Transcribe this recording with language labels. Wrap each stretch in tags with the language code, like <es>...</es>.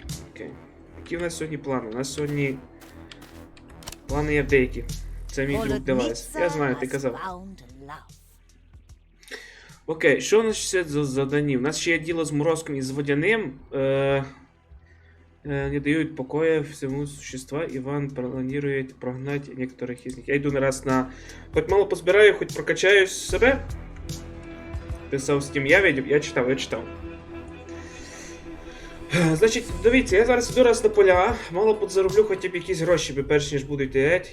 <uk>Окей. Які в нас сьогодні плани? У нас сьогодні плани є деякі. Це мій друг девайс. Я знаю, ти казав. Окей, що у нас ще за завдання? У нас ще є діло з морозком і з водяним.</uk> <ru>Не дают покоя всему существа. Иван планирует прогнать некоторых из них.</ru> <uk>Я йду нараз на... Хоть мало позбираю, хоть прокачаю себе. Писав Steam, я читав. Значить, дивіться, я зараз йду раз на поля. Мало подзароблю хоча б якісь гроші, перш ніж буду йти геть.</uk>